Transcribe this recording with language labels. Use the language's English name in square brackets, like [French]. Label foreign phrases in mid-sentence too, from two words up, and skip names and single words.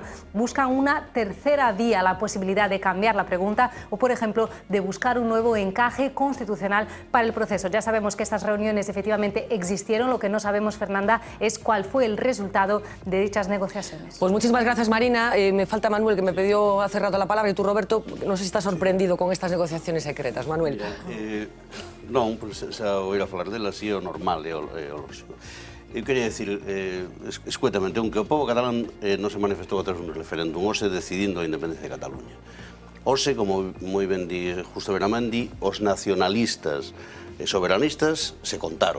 [Spanish] Buscan una tercera vía, la posibilidad de cambiar la pregunta o, por ejemplo, de buscar un nuevo encaje constitucional para el proceso. Ya sabemos que estas reuniones efectivamente existieron. Lo que no sabemos, Fernanda, es cuál fue el resultado de dichas negociaciones. Pues muchísimas gracias, Marina. Me falta Manuel, que me pidió hace rato la palabra, y tú, Roberto, no sé si estás sorprendido con estas negociaciones secretas. Manuel. [Galician] Non, pues, xa oír a falar delas e o normal, é o lógico. Eu quería decir, escuetamente, aunque o povo catalán non se manifestou a través dun referéndum, hoxe decidindo a independencia de Cataluña. Hoxe, como moi ben di Justo Benamandi, os nacionalistas e soberanistas se contaron.